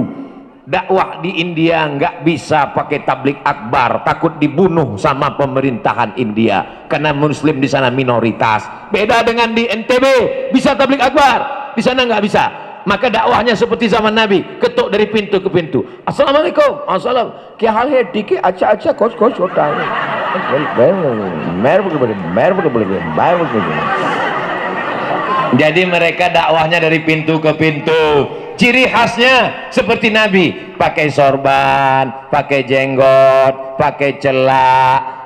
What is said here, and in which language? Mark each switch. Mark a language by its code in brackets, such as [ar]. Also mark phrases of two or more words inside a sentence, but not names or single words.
[id] Dakwah di India nggak bisa pakai tabligh akbar, takut dibunuh sama pemerintahan India karena muslim di sana minoritas. Beda dengan di NTB, bisa tabligh akbar, di sana nggak bisa. Maka dakwahnya seperti zaman Nabi, ketuk dari pintu ke pintu. [ar] السلام عليكم، السلام عليكم. [hi] क्या हाल है? ठीक है, अच्छा कुछ होता है. [id] Jadi mereka dakwahnya dari pintu ke pintu. Ciri khasnya seperti Nabi, pakai sorban, pakai jenggot, pakai celak.